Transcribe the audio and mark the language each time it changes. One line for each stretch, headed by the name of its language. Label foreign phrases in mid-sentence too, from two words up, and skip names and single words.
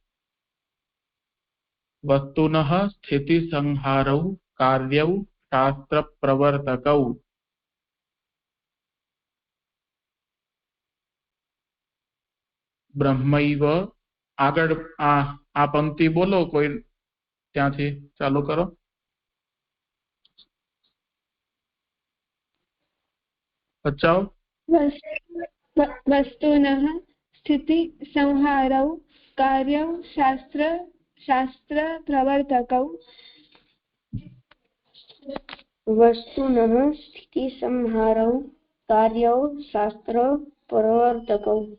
Sanskrit: વસ્તુનઃ સ્થિતિ સંહારૌ કાર્યૌ શાસ્ત્ર પ્રવર્તકૌ બ્રહ્મૈવ
Gujarati: આગળ આ પંક્તિ બોલો કોઈ ત્યાંથી ચાલુ કરો બચાવ
Sanskrit: वस्तुनः स्थिति संहारौ कार्यौ शास्त्र प्रवर्तकौ वस्तुनः स्थिति संहारौ कार्यौ शास्त्र प्रवर्तकौ